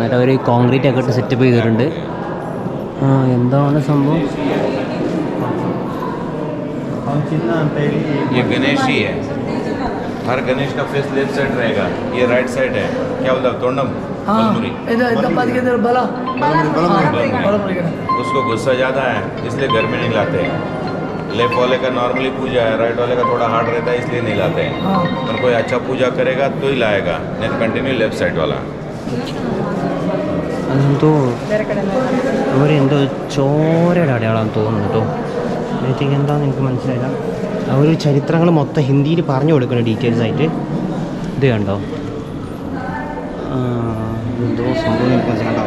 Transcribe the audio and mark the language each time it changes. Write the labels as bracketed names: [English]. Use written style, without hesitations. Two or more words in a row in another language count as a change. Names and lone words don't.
[Malayalam] എന്നിട്ട് അവർ കോൺക്രീറ്റ് ഒക്കെ ഇട്ട് സെറ്റപ്പ് ചെയ്തിട്ടുണ്ട്. എന്താണ് സംഭവം? [Hindi] ये गणेश ही है, हर गणेश का [English] face left side [Hindi] रहेगा, ये [English] right side [Hindi] है, क्या बोलता है तोंडम बलमुरी, उसको गुस्सा ज़्यादा है इसलिए घर में नहीं लाते हैं। लेफ्ट वाले का नॉर्मली पूजा है, राइट वाले का थोड़ा हार्ड रहता है इसलिए नहीं लाते हैं। पर कोई अच्छा पूजा करेगा तो ही लाएगा, नहीं तो [English] continue left side [Hindi] वाला। [Malayalam] അതെന്തോ അവരെന്തോ ചോരയുടെ അടയാളം തോന്നുന്നു കേട്ടോ. എനിക്ക് എന്താണെന്ന് എനിക്ക് മനസ്സിലായില്ല. അവർ ചരിത്രങ്ങൾ മൊത്തം ഹിന്ദിയിൽ പറഞ്ഞു കൊടുക്കണം ഡീറ്റെയിൽസ് ആയിട്ട്. ഇത് കണ്ടോ, എന്തോ സംഭവം എനിക്ക് മനസ്സിലാവും.